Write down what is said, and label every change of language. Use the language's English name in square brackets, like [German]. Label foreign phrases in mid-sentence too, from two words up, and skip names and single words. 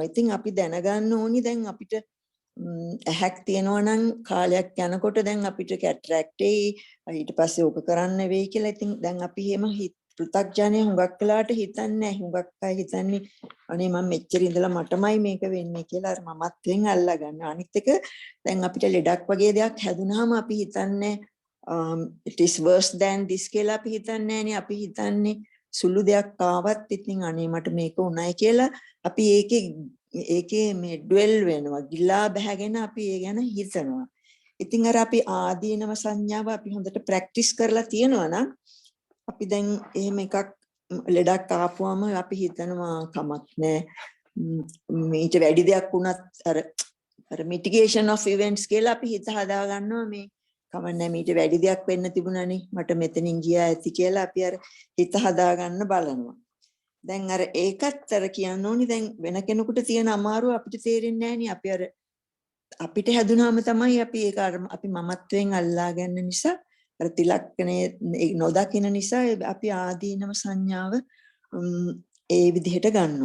[Sinhala] ඉතින් අපි දැනගන්න ඕනි දැන් අපිට ඇහැක් තියෙනවා නම් කාලයක් යනකොට දැන් අපිට කැටරැක්ට් ඊට පස්සේ ඕක කරන්න වෙයි කියලා. ඉතින් දැන් අපි එහෙම පෘථග්ජනය හුඟක් වෙලාට හිතන්නේ නැහැ. හුඟක් අය හිතන්නේ අනේ මම මෙච්චර ඉඳලා මටමයි මේක වෙන්නේ කියලා අර මමත්වෙන් අල්ලා ගන්න. අනිත් එක දැන් අපිට ලෙඩක් වගේ දෙයක් හැදුනහම අපි හිතන්නේ [English] it is worse than this [Sinhala] කියලා අපි හිතන්නේ නැහනේ. අපි හිතන්නේ සුළු දෙයක් ආවත් ඉතින් අනේ මට මේක උණයි කියලා අපි ඒකේ මේ ඩ්වෙල් වෙනවා ගිලා බහගෙන අපි ඒ ගැන හිතනවා. ඉතින් අර අපි ආදීනව සංඥාව අපි හොඳට ප්‍රැක්ටිස් කරලා තියෙනවා නම් අපි දැන් එහෙම එකක් ලෙඩක් ආපුවම අපි හිතනවා කමක් නැහැ මේට වැඩි දෙයක් වුණත් අර [English] mitigation of events [Sinhala] කියලා අපි හිත හදා ගන්නවා මේ කමන්නේ මීට වැඩි දෙයක් වෙන්න තිබුණානේ මට මෙතනින් ගියා ඇති කියලා අපි අර හිත හදා ගන්න බලනවා. දැන් අර ඒකත් අර කියන්න ඕනි දැන් වෙන කෙනෙකුට තියෙන අමාරුව අපිට තේරෙන්නේ නැහනේ. අපි අර අපිට හැදුනාම තමයි අපි ඒක අපි මමත්වයෙන් අල්ලා ගන්න නිසා අර තිලක්කනේ නොදකින නිසා අපි ආදීනව සංඥාව ඒ විදිහට ගන්නවා.